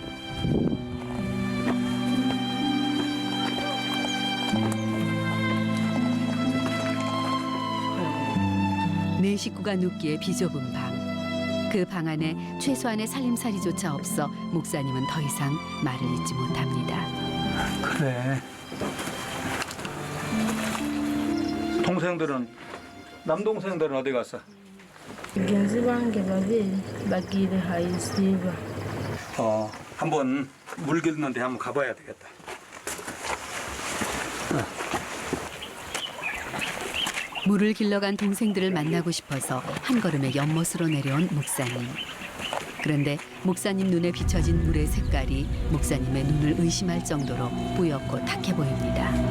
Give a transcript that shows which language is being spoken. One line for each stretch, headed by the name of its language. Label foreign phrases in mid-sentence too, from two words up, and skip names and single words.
Korean: 네 식구가 눕기에 비좁은 방. 그 방 안에 최소한의 살림살이조차 없어 목사님은 더 이상 말을 잇지 못합니다. 그래. 동생들은 남동생들은 어디 갔어?
Kinyarwanda: bagenzi bange babiri bagiye hayisiba.
Korean: 한번 물 길는데 한번 가봐야 되겠다. 물을 길러간 동생들을 만나고 싶어서 한 걸음에 연못으로 내려온 목사님. 그런데 목사님 눈에 비춰진 물의 색깔이 목사님의 눈을 의심할 정도로 뿌옇고 탁해 보입니다.